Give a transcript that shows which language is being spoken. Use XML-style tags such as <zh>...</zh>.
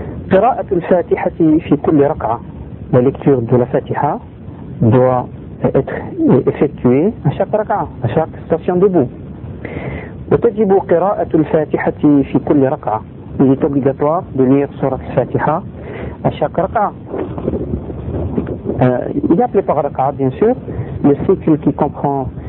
<ar>قراءة الفاتحة في كل ركعة.</ar> <fr>La lecture de la Fatiha doit être effectuée à chaque ركعة, à chaque station debout.</fr> <ar>وتجب قراءة الفاتحة في كل ركعة.</ar> <fr>Il est obligatoire de lire sur la Fatiha à chaque ركعة. Il n'y a plus par ركعة, bien sûr. Le cycle qui comprend</fr>